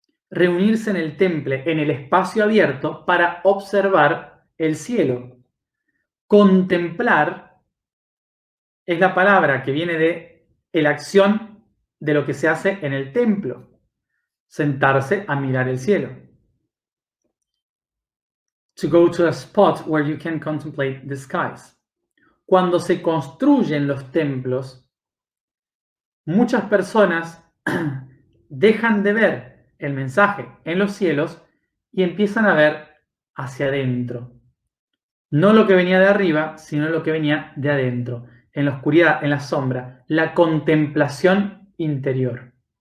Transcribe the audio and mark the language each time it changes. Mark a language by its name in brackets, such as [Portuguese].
[Spanish] Reunirse en el temple, en el espacio abierto, para observar el cielo. Contemplar es la palabra que viene de la acción de lo que se hace en el templo. Sentarse a mirar el cielo. [English] To go to a spot where you can contemplate the skies. [Spanish] Cuando se construyen los templos, muchas personas dejan de ver el mensaje en los cielos y empiezan a ver hacia adentro. No lo que venía de arriba, sino lo que venía de adentro, en la oscuridad, en la sombra, la contemplación interior.